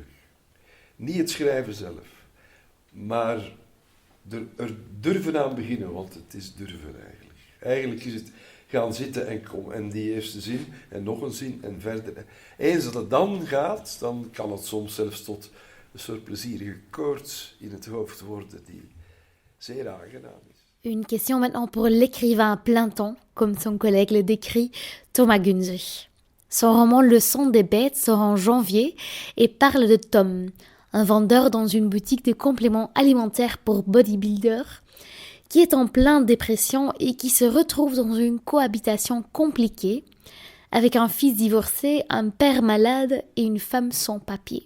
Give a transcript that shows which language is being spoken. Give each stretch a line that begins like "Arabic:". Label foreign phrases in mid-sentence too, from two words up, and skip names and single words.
Dutch: Niet het schrijven zelf, maar er durven aan beginnen, want het is durven eigenlijk. Eigenlijk is het gaan zitten en die eerste zin en nog een zin en verder. Eens dat het dan gaat, dan kan het soms zelfs tot een soort plezierige koorts in het hoofd worden die zeer aangenaam is.
French: Une question maintenant pour l'écrivain à plein temps, comme son collègue le décrit, Thomas Gunzig. Son roman Le Sang des Bêtes sort en janvier et parle de Tom, un vendeur dans une boutique de compléments alimentaires pour bodybuilders, qui est en pleine dépression et qui se retrouve dans une cohabitation compliquée, avec un fils divorcé, un père malade et une femme sans papier.